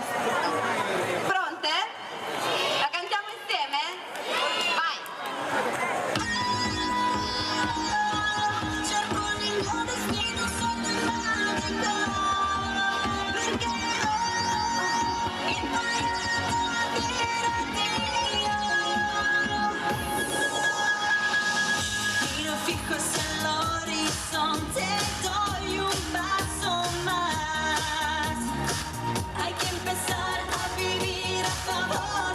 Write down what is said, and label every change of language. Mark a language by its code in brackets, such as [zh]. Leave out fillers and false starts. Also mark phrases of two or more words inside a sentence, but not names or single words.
[it] Pronte? La cantiamo insieme? Vai! Cerco il mio destino sotto il manico, perché ho imparato a dire addio. [es] Miro fijo hacia el horizonte, doy un paso más. Hay que empezar a vivir a favor.